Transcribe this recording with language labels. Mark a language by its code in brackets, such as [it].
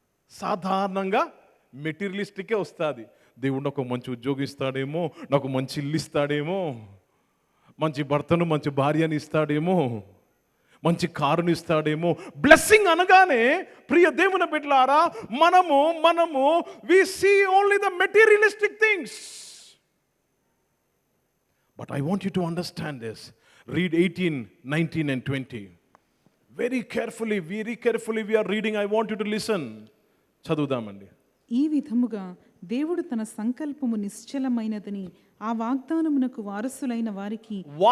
[te] సాధారణంగా మెటీరియలిస్టికే వస్తుంది. దేవుడు నాకు మంచి ఉద్యోగం ఇస్తాడేమో, నాకు మంచి ఇల్లు ఇస్తాడేమో, మంచి భర్తను మంచి భార్యని ఇస్తాడేమో, మంచి కారుని ఇస్తాడేమో. బ్లెస్సింగ్ అనగానే ప్రియ దేవుని బిడ్డలారా, మనము [en] we see only the materialistic things. But I want you to understand this. Read 18, 19 and 20. Very carefully we are reading. I want you to listen. [te] చదువుదామండి. ఈ విధముగా దేవుడు తన సంకల్పము నిశ్చలమైనదని ఆ వాగ్దానమునకు వారసులైన వారికి